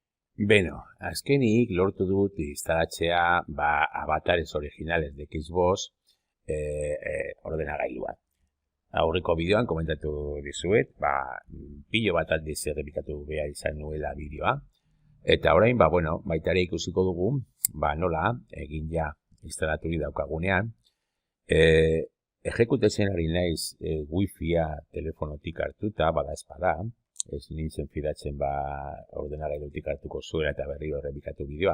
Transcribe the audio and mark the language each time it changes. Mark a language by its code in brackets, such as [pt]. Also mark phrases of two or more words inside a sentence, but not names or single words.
[eu] Beno, azkenik lortu dut instalatzea [es] avatares originales de Xbox [eu] ordenagailuan. Aurreko bideoan komentatu dizuet, pilo bat aldiz errepikatu behar izan nuela bideoa. Eta orain, baita ere ikusiko dugu, nola egin ja instalaturik daukagunean. Ejekutatzen ari naiz wifi-a telefonotik hartuta, bada espada, ez nintzen fidatzen ordenagailutik hartuko zuela eta berri errepikatu bideoa.